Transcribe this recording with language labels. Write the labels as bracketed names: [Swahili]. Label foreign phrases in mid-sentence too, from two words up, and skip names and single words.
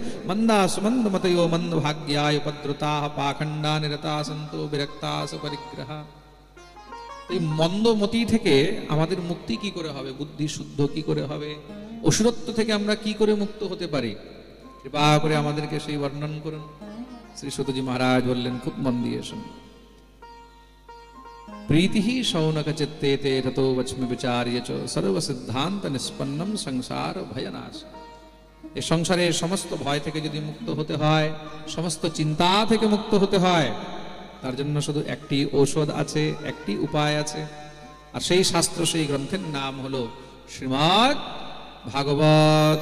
[Sanskrit] মন্দা সুমন্দ মতয়ো মন্দ ভাগ্যায় উপদ্রুতা পাখণ্ডা নিরতা সন্ত বিরক্তা পরিগ্রহ। [Bangla] এই মন্দমতি থেকে আমাদের মুক্তি কি করে হবে? বুদ্ধি শুদ্ধ কি করে হবে? অসুরত্ব থেকে আমরা কি করে মুক্ত হতে পারি? কৃপা করে আমাদেরকে সেই বর্ণন করুন। শ্রী সুতজি মহারাজ বললেন, খুব মন দিয়ে শুনুন। [Sanskrit] प्रीति ही शौनक चित्ते ते ततो वच्मि विचार्य च सर्व सिद्धांत निष्पन्नम संसार भयनाश। [Bangla] এই সংসারের সমস্ত ভয় থেকে যদি মুক্ত হতে হয়, সমস্ত চিন্তা থেকে মুক্ত হতে হয়, তার জন্য শুধু একটি ঔষধ আছে, একটি উপায় আছে। আর সেই শাস্ত্র, সেই গ্রন্থের নাম হলো শ্রীমদ্ ভাগবত।